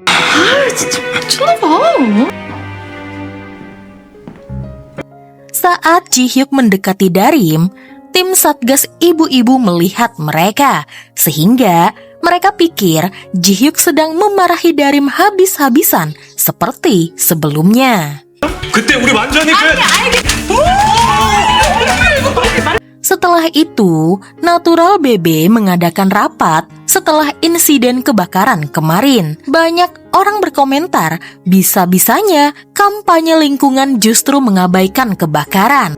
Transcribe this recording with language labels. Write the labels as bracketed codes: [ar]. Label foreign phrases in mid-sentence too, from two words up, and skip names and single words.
[id] Saat Ji-hyuk mendekati Darim, tim Satgas ibu-ibu melihat mereka, sehingga mereka pikir Ji-hyuk sedang memarahi Darim habis-habisan seperti sebelumnya. [ko] 그때 우리 완전히 [id] Setelah itu, Natural BB mengadakan rapat setelah insiden kebakaran kemarin. Banyak orang berkomentar, bisa-bisanya kampanye lingkungan justru mengabaikan kebakaran.